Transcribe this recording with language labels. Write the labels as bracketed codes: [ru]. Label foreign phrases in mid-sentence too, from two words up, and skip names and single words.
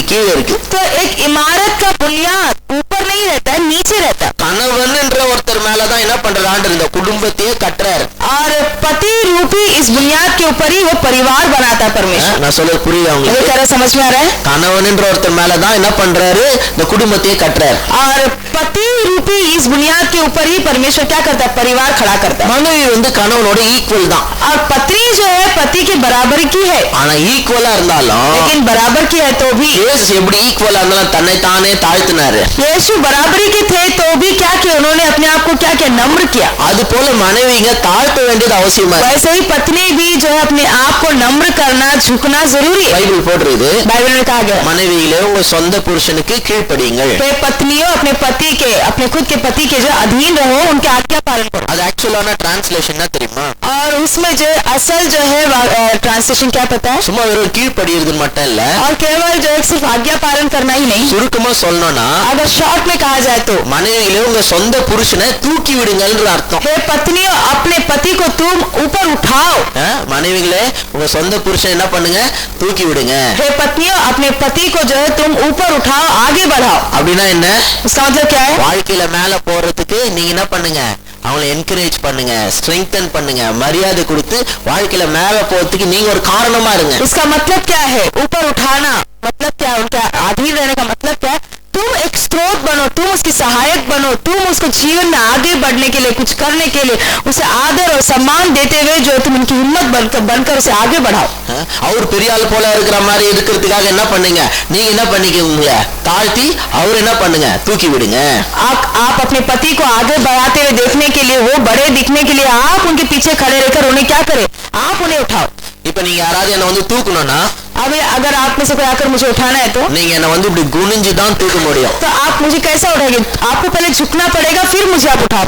[ta] கீழே இருக்கு. [hi] है। तो एक इमारत का बुनियाद ऊपर नहीं रहता है, नीचे रहता है। [ta] கணவன்ன்ற ஒருத்தர் மேலதான் என்ன பண்றாரு? இந்த குடும்பத்தையே கட்டுறாரு. [hi] और पति रूपी इस बुनियाद के ऊपर ही वो परिवार बनाता है परमेश्वर। [ta] நான் சொல்றது புரியுது [hi] ये [ta] உங்களுக்கு? [hi] कह रहा समझ में आ रहा है। [ta] கணவன்ன்ற ஒருத்தர் மேலதான் என்ன பண்றாரு? இந்த குடும்பத்தையே கட்டுறாரு. [hi] और पति रूपी इस बुनियाद के ऊपर ही परमेश्वर क्या करता है, परिवार खड़ा करता है। [ta] மனைவி வந்து கணவனோட ஈக்குவல் தான். [hi] और पत्नी जो है पति के बराबर की है, [ta] ஆனா ஈக்குவலா இருந்தாலும் [hi] लेकिन बराबर की है तो भी [ta] இயேசு எப்படி ஈக்குவலா இருந்தாலும் தன்னை தானே தாழ்த்தினாரு. [hi] यीशु बराबरी के थे तो भी क्या किया, उन्होंने अपने आप को क्या किया, नम्र किया। [ta] அது போல மனைவிங்க தாழ்த்த வேண்டியது அவசியமா இருக்கு. [hi] वैसे ही पत्नी भी जो है अपने आप को नम्र करना, झुकना जरूरी है। [ta] பைபிள் போடுறது, [hi] बाइबल में कहा गया [ta] மனைவிகளே உங்க சொந்த புருஷனுக்கு கீழ்ப்படியுங்கள். [hi] है पत्नियों अपने पति के, अपने खुद के पति के जो अधीन रहो, उनके आज्ञा पालन करो। [ta] அது ஆக்சுவலான டிரான்ஸ்லேஷன் என்ன தெரியுமா? [hi] और उसमें जो असल जो है ट्रांसलेशन क्या पता है, [ta] சும்மா வெறும் கீழ்ப்படியறது மட்டும் இல்ல, [hi] और केवल जो है सिर्फ आज्ञा पालन करना ही नहीं। [ta] சுருக்கமா சொல்லணும்னா [hi] अगर शॉर्ट में कहा जाए तो [ta] மனைவிகளே உங்க சொந்த புருஷனை தூக்கி விடுங்கன்ற அர்த்தம். [hi] हे पत्नियों अपने पति को तुम ऊपर उठाओ। [ta] மனைவிகளே உங்க சொந்த புருஷன் என்ன பண்ணுங்க? தூக்கி விடுங்க. [hi] हे पत्नियों अपने पति को जो है तुम ऊपर उठाओ, आगे बढ़ाओ। [ta] அப்படின்னா என்ன? [hi] इसका मतलब क्या है, [ta] வாழ்க்கையில மேல போறதுக்கு நீங்க என்ன பண்ணுங்க? அவங்களை என்கரேஜ் பண்ணுங்க, ஸ்ட்ரெங்தன் பண்ணுங்க, மரியாதை கொடுத்து வாழ்க்கையில மேல போறதுக்கு நீங்க ஒரு காரணமா இருங்க. [hi] इसका मतलब क्या है, ऊपर उठाना मतलब क्या, उनका अधीन रहने का मतलब क्या है, तुम एक स्रोत बनो, तुम उसकी सहायक बनो, तुम उसको जीवन में आगे बढ़ने के लिए, कुछ करने के लिए उसे आदर और सम्मान देते हुए जो तुम उनकी हिम्मत बनकर उसे आगे बढ़ाओ। [ta] அவர் பெரிய ஆள் போல இருக்கிற மாதிரி இருக்கிறதுக்காக என்ன பண்ணுங்க, நீங்க என்ன பண்ணிக்கோங்க, தாழ்த்தி அவர் என்ன பண்ணுங்க, தூக்கி விடுங்க। [hi] आप अपने पति को आगे बढ़ाते हुए देखने के लिए, वो बड़े दिखने के लिए आप उनके पीछे खड़े रहकर उन्हें क्या करें, आप उन्हें उठाओ। [ta] இப்ப நீங்க யாராவது என்ன வந்து தூக்கணும்னா, [hi] अब अगर आप में से कोई आकर मुझे उठाना है तो [ta] நீங்க என்ன வந்து இப்படி குனிஞ்சு தான் தூக்க முடியும்। [hi] तो आप मुझे कैसा उठाएंगे, आपको पहले झुकना पड़ेगा फिर मुझे आप उठा।